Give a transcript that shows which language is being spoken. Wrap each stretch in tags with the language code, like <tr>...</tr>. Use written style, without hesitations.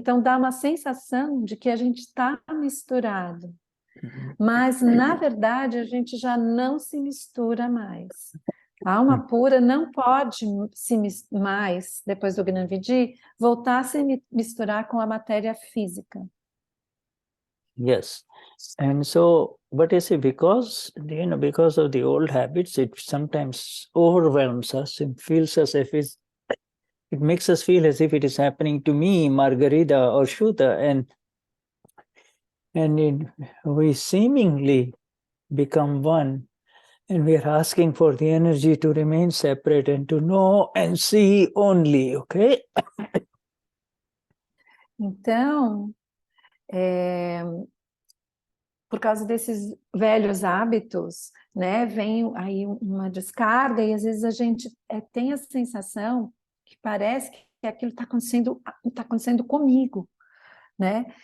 <pt>Então, dá uma sensação de que a gente está misturado. Mas, na verdade, a gente já não se mistura mais. A alma pura não pode mais, depois do Gnana Vidhi, voltar a se misturar com a matéria física.</pt> <en>Yes. And so, but you see, because of the old habits, it sometimes overwhelms us and feels as if it makes us feel as if it is happening to me, Margarita or Shuddha, and we seemingly become one, and we are asking for the energy to remain separate and to know and see only, okay?</en> <pt>Então, por causa desses velhos hábitos, né, vem aí uma descarga e às vezes a gente tem a sensação que parece que aquilo está acontecendo comigo, né?</pt>